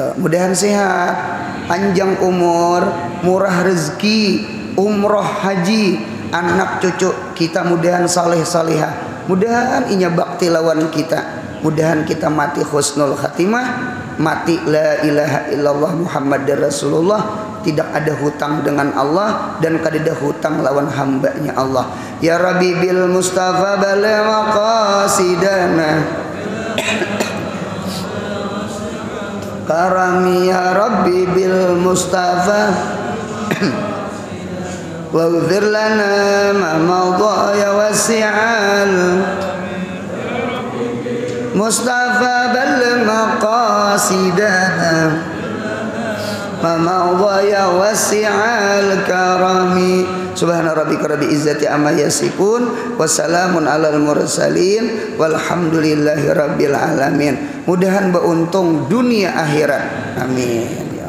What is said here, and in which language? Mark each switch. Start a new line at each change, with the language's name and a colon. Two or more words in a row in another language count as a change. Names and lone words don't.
Banjar: Mudahan sehat, panjang umur, murah rezeki, umroh haji, anak cucu kita mudahan saleh salihah. Mudahan inya bakti lawan kita. Mudahan kita mati
Arabic: حسن الخاتمة,
Banjar: mati
Arabic: لا إله إلا الله محمد رسول الله,
Banjar: tidak ada hutang dengan Allah dan kada ada hutang lawan hambanya Allah.
Arabic: يا ربِّ بالمصطفى بلّغ مقاصدنا كرمًا يا ربِّ بالمصطفى واغفر لنا ما مضى يا واسع المصطفى بلّغ مقاصدنا ما مضى يا واسع الكرم. سبحان ربك رب العزة عما يصفون وسلام على المرسلين والحمد لله رب العالمين.
Banjar: Mudahan beruntung dunia akhirat. Amin.